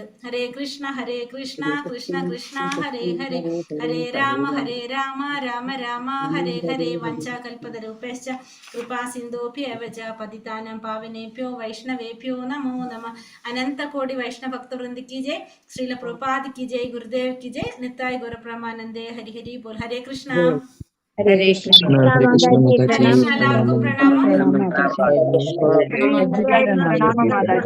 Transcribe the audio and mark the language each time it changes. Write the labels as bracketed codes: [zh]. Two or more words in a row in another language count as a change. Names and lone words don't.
[sa] ഹരേ കൃഷ്ണ ഹരേ കൃഷ്ണ കൃഷ്ണ കൃഷ്ണ ഹരേ ഹരേ, ഹരേ രാമ രാമ രാമ ഹരേ ഹരേ. വഞ്ചാകൽപതരൂപേശ്ച കൃപാ സിന്ധുഭ്യേവ ച പതിതാനാം പാവനേഭ്യോ വൈഷ്ണവേഭ്യോ നമോ നമഃ. [hi] അനന്ത കോടി വൈഷ്ണവ ഭക്തവൃന്ദ की जय, श्रील प्रभुपाद की जय, गुरुदेव की जय, निताय गौर ब्रह्मानंदे हरि हरि बोल. हरे कृष्णा. हरे कृष्ण. [ml] എല്ലാവർക്കും പ്രണാമം.